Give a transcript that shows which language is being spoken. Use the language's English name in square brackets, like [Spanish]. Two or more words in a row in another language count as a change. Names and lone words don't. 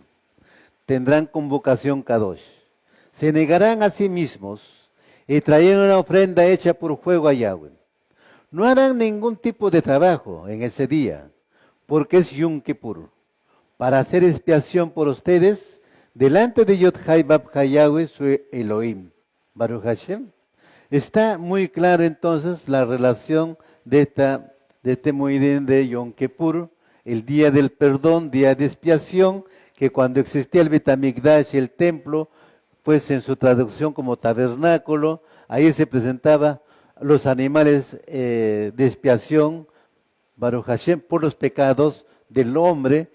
[Spanish] Tendrán convocación Kadosh. Se negarán a sí mismos y traerán una ofrenda hecha por fuego a Yahweh. No harán ningún tipo de trabajo en ese día, porque es Yom Kippur, para hacer expiación por ustedes delante de Yod-Hai Bab-Hai Yahweh, su Elohim. [Hebrew] Baruch Hashem. [Spanish] Está muy claro entonces la relación de este Moedín de Yom Kippur, el día del perdón, día de expiación, que cuando existía el [Hebrew] Bet HaMikdash, [Spanish] el templo, pues en su traducción como tabernáculo, ahí se presentaba los animales de expiación, [Hebrew] Baruch Hashem, [Spanish] por los pecados del hombre.